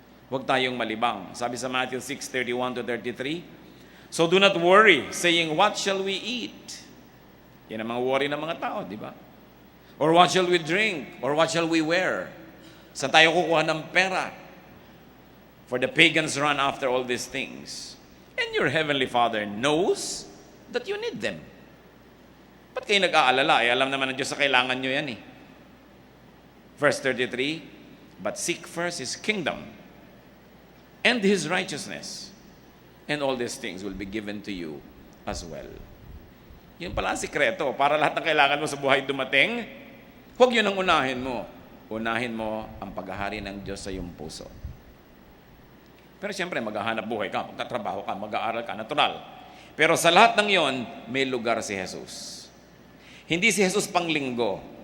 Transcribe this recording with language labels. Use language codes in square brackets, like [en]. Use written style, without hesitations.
[tl] Huwag tayong malibang. Sabi sa [en] Matthew 6:31-33, "So do not worry, saying, what shall we eat?" [tl] Yan ang mga worry ng mga tao, di ba? [en] Or what shall we drink? Or what shall we wear? [tl] Saan tayo kukuha ng pera? [en] For the pagans run after all these things. And your heavenly Father knows that you need them. [tl] Ba't kayo nag-aalala? Alam naman ng Diyos sa kailangan nyo yan eh. [en] Verse 33, "But seek first His kingdom and His righteousness, and all these things will be given to you as well." [tl] Yun pala ang sikreto. Para lahat ng kailangan mo sa buhay dumating, huwag yun ang unahin mo. Unahin mo ang paghahari ng Diyos sa iyong puso. Pero siyempre, maghahanap buhay ka, magtatrabaho ka, mag-aaral ka, natural. Pero sa lahat ng yon, may lugar si Jesus. Hindi si Jesus pang linggo.